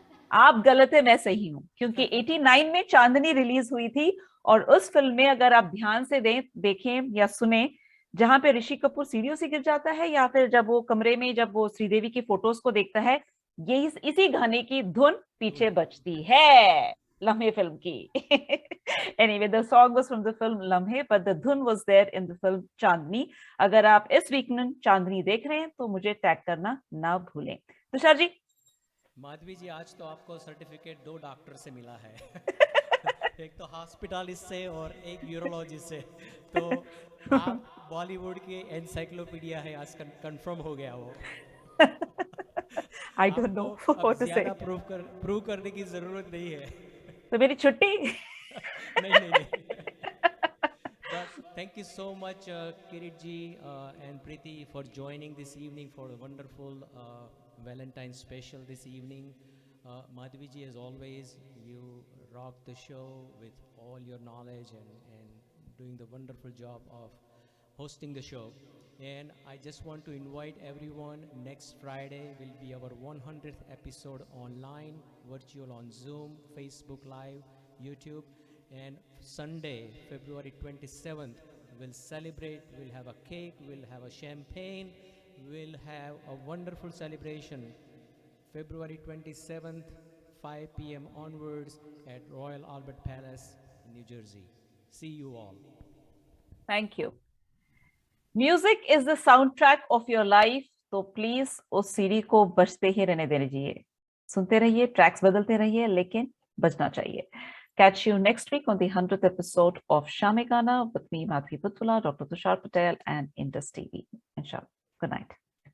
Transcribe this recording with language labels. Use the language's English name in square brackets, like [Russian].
[Hindi] आप गलत है, मैं सही हूँ, क्योंकि 89 में चांदनी रिलीज हुई थी और उस फिल्म में अगर आप ध्यान से देखें या सुने, जहां पे ऋषि कपूर सीढ़ियों से गिर जाता है या फिर जब वो कमरे में जब वो श्रीदेवी की फोटोज को देखता है, यही इसी गाने की धुन पीछे बजती है लम्हे फिल्म की. [English] Anyway, the song was from the film Lamhe, but the dhun was there in the film Chandni. [Hindi] अगर आप इस वीकेंड चांदनी देख रहे हैं तो मुझे टैग करना ना भूलें. तुषार जी? माधवी जी, आज तो आपको सर्टिफिकेट 2 डॉक्टर से मिला है. एक तो हॉस्पिटलिस्ट से और एक यूरोलॉजिस्ट से. तो आप बॉलीवुड के एनसाइक्लोपीडिया है, आज कंफर्म हो गया वो. [English] I don't know what to say. [Hindi] Prove करने की जरूरत नहीं है. तो मेरी छुट्टी? नहीं. [English] But thank you so much, Kirit ji and Preeti, for joining this evening for a wonderful Valentine's special this evening. Madhvi ji, as always, you rock the show with all your knowledge and doing the wonderful job of hosting the show. And I just want to invite everyone, next Friday will be our 100th episode online, virtual on Zoom, Facebook Live, YouTube. And Sunday, February 27th, we'll celebrate, we'll have a cake, we'll have a champagne, we'll have a wonderful celebration. February 27th, 5 p.m. onwards at Royal Albert Palace, New Jersey. See you all. Thank you. Music is the soundtrack of your life, [Hindi] तो please उस CD को बजते ही रहने देने दीजिए. सुनते रहिए, tracks बदलते रहिए, लेकिन बजना चाहिए. [English] Catch you next week on the 100th episode of Shame Gana with me, Madhvi Butula, Dr. Tushar Patel, and Indus TV. Inshallah. Good night.